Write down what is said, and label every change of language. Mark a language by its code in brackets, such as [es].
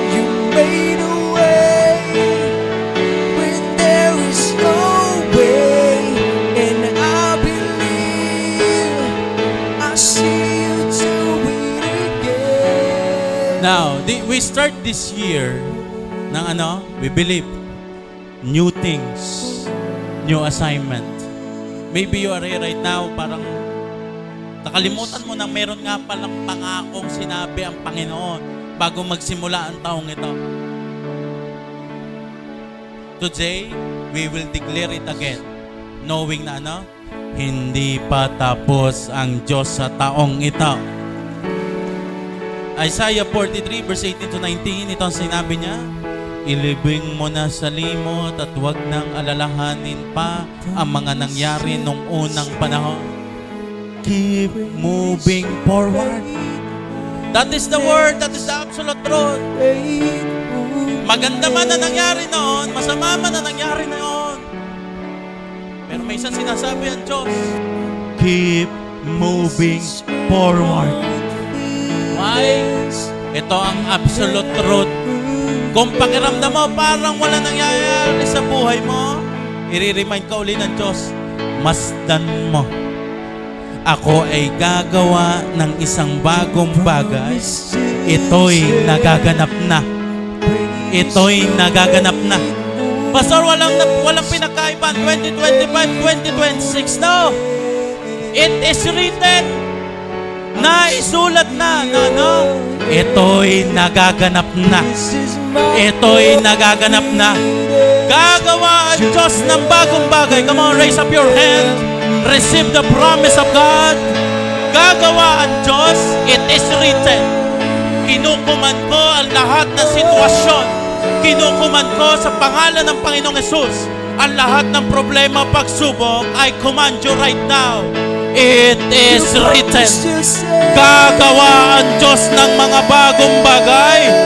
[en] You made a way when there is no way, and I believe. I see you do it again. Now, we start this year ng we believe. new things, new assignment. Maybe you are here right now, [tl] parang nakalimutan mo na meron nga palang pangakong sinabi ang Panginoon bago magsimula ang taong ito. [en] Today, we will declare it again, knowing [tl] na hindi pa tapos ang Diyos sa taong ito. Isaiah 43 verse 18 to 19, ito ang sinabi niya, ilibing mo na sa limot at huwag nang alalahanin pa ang mga nangyari nung unang panahon. [en] Keep moving forward. That is the word, that is the absolute truth. [tl] Maganda man na nangyari noon, masama man na nangyari noon. Pero may isang sinasabi ang Diyos, [en] keep moving forward. Why? [tl] Ito ang absolute truth. Kung pakiramdam mo parang wala nangyayari sa buhay mo, i-remind ka uli ng Diyos, masdan mo. Ako ay gagawa ng isang bagong bagay. Ito'y nagaganap na. Ito'y nagaganap na. Pastor, walang pinakaiban 2025, 2026. No. [en] It is written. [tl] Naisulat na. [en] No. [tl] Ito'y nagaganap na. Ito'y nagaganap na. Gagawa ang Diyos ng bagong bagay. [en] Come on, raise up your hand. Receive the promise of God. [tl] Gagawa ang Diyos. [en] It is written. [tl] Kinukuman ko ang lahat ng sitwasyon. Kinukuman ko sa pangalan ng Panginoong Hesus ang lahat ng problema, pagsubok. [en] I command you right now. It is written. [tl] Gagawa ang Diyos ng mga bagong bagay.